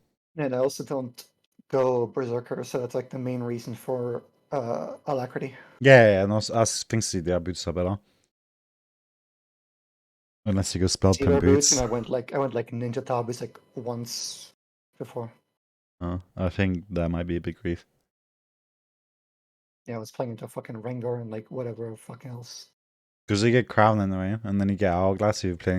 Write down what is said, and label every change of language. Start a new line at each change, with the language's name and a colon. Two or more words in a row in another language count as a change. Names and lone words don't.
English: And I also don't go berserker, so that's like the main reason for alacrity. Yeah, no,
Norwegian: jeg syns de har bootsa bedre.
English: Unless you go spell pen Cedar boots, and boots. I went like ninja tabus like once before. I think that might be a big grief. Yeah, I was playing into fucking Rengar and like whatever fucking else. Because you get crown anyway, and then you get hourglass if you're playing.